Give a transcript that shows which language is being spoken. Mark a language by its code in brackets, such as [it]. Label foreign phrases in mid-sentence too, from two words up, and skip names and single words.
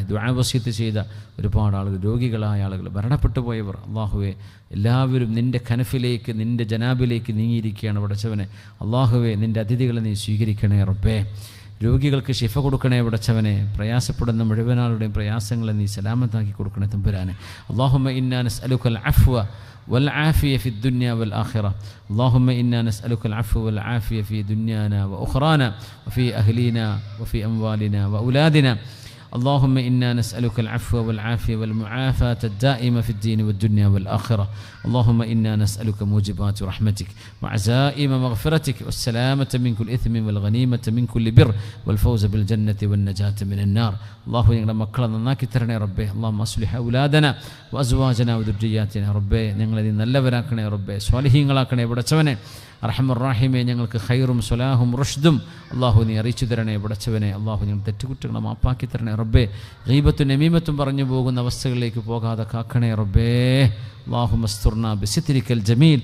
[ml] ദുആ വസിയത്ത് ചെയ്ത ഒരുപാട് ആളുകൾ, രോഗികളായ ആളുകൾ, മരണപ്പെട്ടു പോയവർ, അള്ളാഹുവെ എല്ലാവരും നിൻ്റെ കനഫിലേക്ക്, നിൻ്റെ ജനാബിലേക്ക് നീങ്ങിയിരിക്കുകയാണ് പടച്ചവനെ. അള്ളാഹുവെ നിൻ്റെ അതിഥികളെ നീ സ്വീകരിക്കണേ റബ്ബേ. രോഗികൾക്ക് ശിഫ കൊടുക്കണേ പടച്ചവനെ. പ്രയാസപ്പെടുന്ന മുഴുവനാളുടെയും പ്രയാസങ്ങളെ നീ സലാമത്താക്കി കൊടുക്കണേ തമ്പുരാനെ. [ar] اللهم إنا نسألك العفو والعافية في الدنيا والآخرة. اللهم إنا نسألك العفو والعافية في دنيانا وأخرانا وفي أهلنا وفي أموالنا وأولادنا. اللهم إنا نسألك العفو والعافية والمعافاة الدائمة في الدين والدنيا والآخرة. اللهم إنا نسألك موجبات رحمتك وعزائم مغفرتك والسلامة من كل إثم والغنيمة من كل بر والفوز بالجنة والنجاة من النار. الله يغفر مكلنا ناكترنا يا ربي. اللهم أصلح أولادنا وأزواجنا وذرياتنا يا ربي. [ml] ഞങ്ങളെ നല്ലവരാക്കണേ റബ്ബേ, സ്വാലിഹീങ്ങളാക്കണേ പടച്ചവനെ. അർഹമർറാഹിമേ, ഞങ്ങൾക്ക് ഖൈറും സ്വലാഹും റുഷ്ദും അള്ളാഹു നീ അറിയിച്ചു തരണേ പടച്ചവനെ. അള്ളാഹു ഞങ്ങൾ തെറ്റുകുറ്റങ്ങളെ മാപ്പാക്കി തരണേ റബ്ബേ. ഗീബത്തും നമീമത്തും പറഞ്ഞു പോകുന്ന അവസ്ഥകളിലേക്ക് പോകാതെ കാക്കണേ റബ്ബേ. [ar] الله استرنا بسترك الجميل.